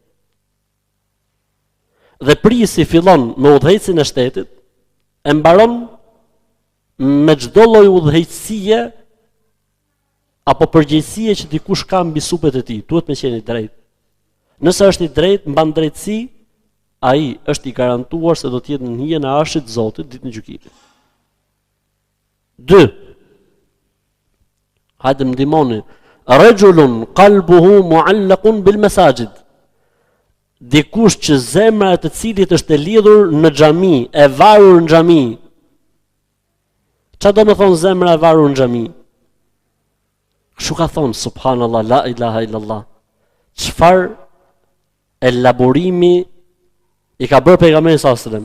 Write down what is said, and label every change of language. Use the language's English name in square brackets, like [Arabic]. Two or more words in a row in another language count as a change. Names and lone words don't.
[Albanian] Dhe prijesi fillon me udhëhecin e shtetit, e mbaron me çdo lloj udhëheqësie apo përgjegjësie që dikush ka mbi supet e tij, duhet me qenë i drejtë. Nëse është i drejtë, mban drejtësi, ai është i garantuar se do të jetë në hijen e arshit të Zotit ditën e gjykimit. 2. Hajde më ndihmoni. [Arabic] رجل قلبه معلق بالمساجد. [Albanian] Dikush që zemra e të cilit është e lidhur në xhami, e varur në xhami. Çfarë do të thonë zemra e varur në xhami? Kështu ka thonë [Arabic] سبحان الله لا إله إلا الله. [Albanian] Çfarë elaborimi i ka bërë pejgamberi [Arabic] صلى الله عليه وسلم?